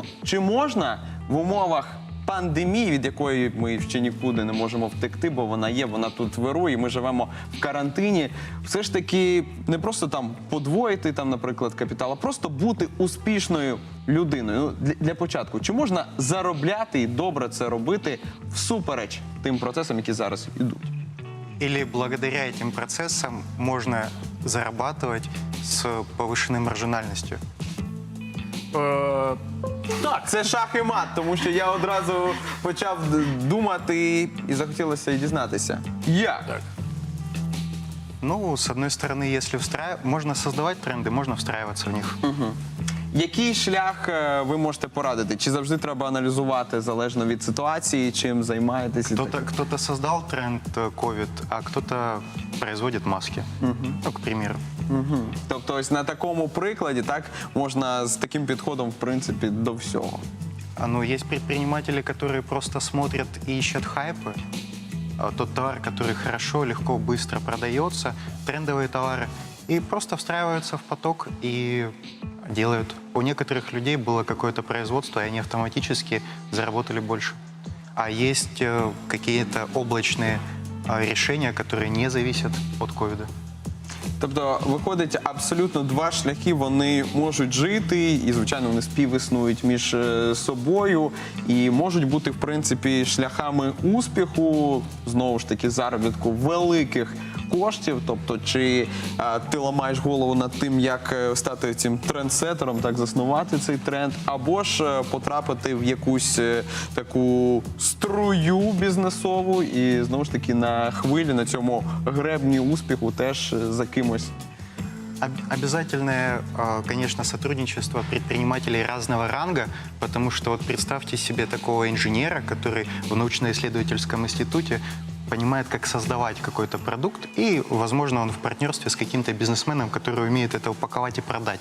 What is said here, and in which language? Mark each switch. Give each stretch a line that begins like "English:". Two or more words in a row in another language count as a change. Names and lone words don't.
Ukrainian: Чи можна в умовах пандемії, від якої ми ще нікуди не можемо втекти, бо вона є, вона тут вирує, ми живемо в карантині, все ж таки не просто там подвоїти, там, наприклад, капітал, а просто бути успішною людиною. Ну, для початку, чи можна заробляти і добре це робити всупереч тим процесам, які зараз йдуть?
Russian: Или благодаря этим процессам можно зарабатывать с повышенной маржинальностью?
Ukrainian: Так, Це шах і мат, тому що я одразу почав думати і захотілося і дізнатися. Як? так.
Russian: Ну, с одной стороны, если можно создавать тренды, можно встраиваться в них.
Ukrainian: Який шлях ви можете порадити? Чи завжди треба аналізувати залежно від ситуації, чим займаєтесь?
Russian: Кто-то создал тренд COVID, а кто-то производит маски. Ну, к примеру.
Ukrainian: Тобто ось на такому прикладі так можна з таким підходом, в принципі, до всього.
Russian: Ну, есть предприниматели, которые просто смотрят и ищут хайпы. Тот товар, который хорошо, легко, быстро продается, трендовые товары, и просто встраиваются в поток и делают. У некоторых людей было какое-то производство, и они автоматически заработали больше. А есть какие-то облачные решения, которые не зависят от ковида.
Ukrainian: Тобто, виходить, абсолютно два шляхи, вони можуть жити, і, звичайно, вони співіснують між собою, і можуть бути, в принципі, шляхами успіху, знову ж таки, заробітку великих коштів. Тобто, чи ти ламаєш голову над тим, як стати цим трендсетером, так, заснувати цей тренд, або ж потрапити в якусь таку струю бізнесову і, знову ж таки, на хвилі, на цьому гребні успіху теж за кимось.
Russian: Обязательное, конечно, сотрудничество предпринимателей разного ранга, потому что вот представьте себе такого инженера, который в научно-исследовательском институте понимает, как создавать какой-то продукт, и, возможно, он в партнерстве с каким-то бизнесменом, который умеет это упаковать и продать.